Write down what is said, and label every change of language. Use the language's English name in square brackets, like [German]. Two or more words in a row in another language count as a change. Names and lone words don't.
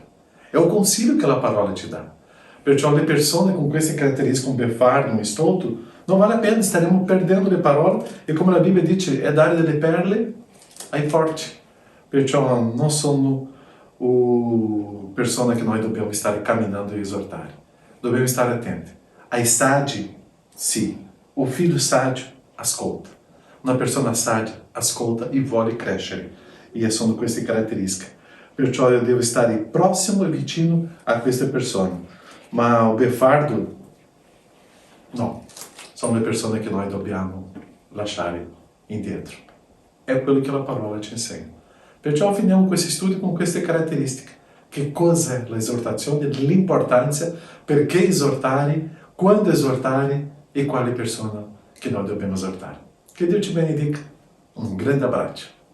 [Italian] È un consiglio che la parola ci dà. Perciò le persone con queste caratteristiche, un beffardo, un stolto, non [Portuguese] vale a pena, [Italian] staremo perdendo le parole e come la Bibbia dice, è dare delle perle ai forti. Perciò non sono o persona che noi dobbiamo stare camminando e esortare. Dobbiamo stare attenti. Ai sadi, sì. [Portuguese] O filho sadio ascolta. [Italian] Una persona sadia ascolta e vuole crescere. E sono queste caratteristiche. Perciò [Portuguese] eu devo [Italian] stare próximo e vicino a queste persone. Ma o befardo, no. Sono le persone che noi dobbiamo lasciare indietro. È quello che la parola ci insegna. Perciò finiamo questo studio con queste caratteristiche. Che cos'è l'esortazione, l'importanza, perché esortare, quando esortare e quale persona che noi dobbiamo esortare. [Portuguese] Que Deus te benedica. Um grande abraço.